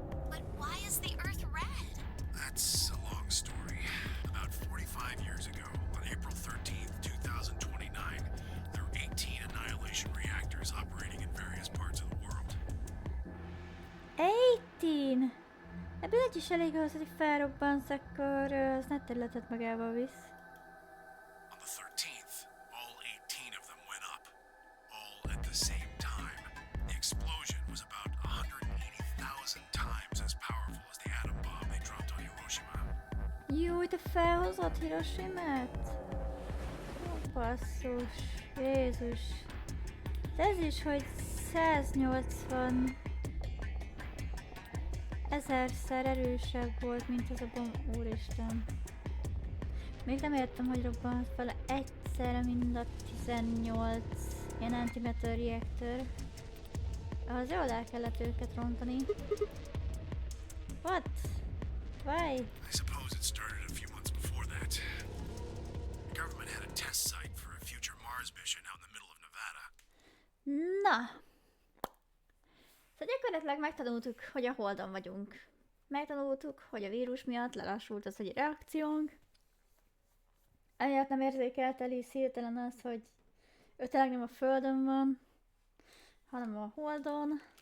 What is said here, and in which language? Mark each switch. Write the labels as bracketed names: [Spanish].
[English] But why is the Earth red? That's a long story. About 45 years ago, on April 13th, 2029, there were 18 annihilation reactors operating in various parts of the world. 18! [Hungarian] Ebből egy is elég ahhoz, hogy felrobbansz, akkor az nagy területet magával visz. [English] On the 13th, all 18 of them went up, all at the same time. The explosion was about 180,000 times as powerful as the atom bomb they dropped on Hiroshima. [Hungarian] Jó, te felhozott Hiroshimát? Ó, basszus, Jézus. De ez is, hogy 180 ezerszer erősebb volt, mint az a bomb, úristen. Még nem értem, hogy robbant vele egyszerre mind a 18 ilyen antimatter reactor. Ahhoz jól el kellett őket rontani. [English] What? Why? I suppose it started a few months before that. The government had a test site for a future Mars mission out in the middle of Nevada. [Hungarian] Na! Szóval gyakorlatilag megtanultuk, hogy a Holdon vagyunk. Megtanultuk, hogy a vírus miatt lelassult az egy reakciónk. Emiatt nem érzékelt el is hirtelen az, hogy ő tényleg nem a Földön van, hanem a Holdon.